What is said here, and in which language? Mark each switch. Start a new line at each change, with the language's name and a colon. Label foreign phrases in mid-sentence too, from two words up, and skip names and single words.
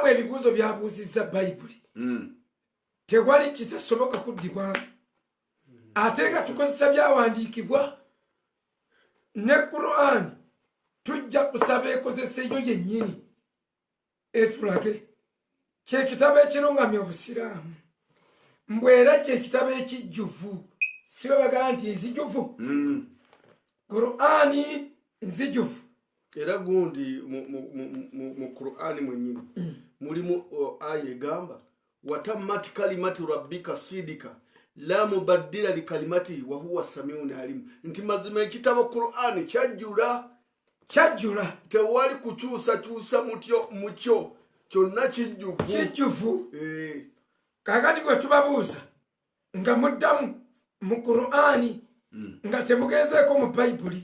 Ganda: ebibuuzo byabuuzizza bayibuli tewali kitasoboka kuddibwamu ate nga tukozesa byawandiikibwa ne Qur'an tujja kusaba ekozesa eyo yennyini etulage kyekitabo ekirungamya obusiraamu mbwera kyekitabo ekijjuvu sibe bagamba nti nzijuvu Qur'ani nzijuvu era gundi mu Qur'ani mwennyini mulimu aya egamba
Arabic: وتمت كلمة ربك صدقا لا مبدل لكلماته وهو السميع العليم.
Ganda: Nti mazima ekitabo Qur'ani kyajjula tewali kukyusa mutyo kyonna kijjuvu. Kakati gwe tubabuuza nga muddamu mu Qur'ani nga temugenzeeko mu bayibuli